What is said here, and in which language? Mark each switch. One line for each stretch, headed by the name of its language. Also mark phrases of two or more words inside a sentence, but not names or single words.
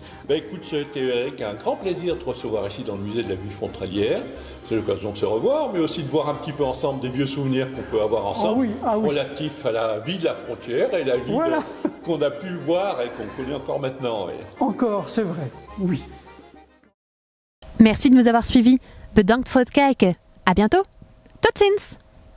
French: Ben écoute, c'était avec un grand plaisir de te recevoir ici dans le musée de la ville frontalière. C'est l'occasion de se revoir, mais aussi de voir un petit peu ensemble des vieux souvenirs qu'on peut avoir ensemble, Ah oui. relatifs à la vie de la frontière et la vie Voilà. qu'on a pu voir et qu'on connaît encore maintenant. Oui. Encore, c'est vrai, oui. Merci de nous avoir suivis.
Dutch: Bedankt voor het kijken.
French: À bientôt.
Dutch: Tot ziens!